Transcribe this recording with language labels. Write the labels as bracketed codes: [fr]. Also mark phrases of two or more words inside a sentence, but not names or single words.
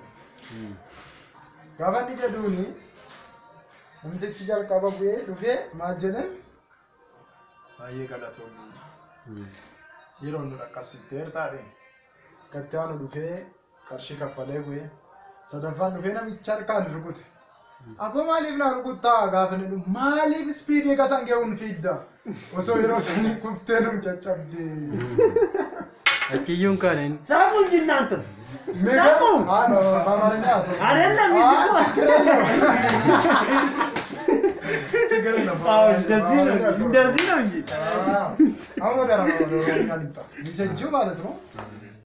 [om] Gaafa inni jedhuuni namtichi jalqaba bu'ee dhufee maal jedhe baay'ee galatoomii yeroo nu dhaqqabsitteer taa'e gatti aanu dhufee qarshii kaffalee bu'ee sadaffaan dhufee namicha harkaan rukute. Akkuma maaliif na rukuttaa gaafa inni dhufu maaliif ispiidii gasan ga'uun fiidda osoo yeroo sanii kuftee nu caccabde. Achiyyuun kanin [am] Sabu እንጂ እናንተ Sabu! በአማርኛ አቶ አይደለም ችግር የለም። እንደዚህ ነው እንጂ አሁን ወደ አማርኛ ልምጣ። ሚሴጁ ማለት ነው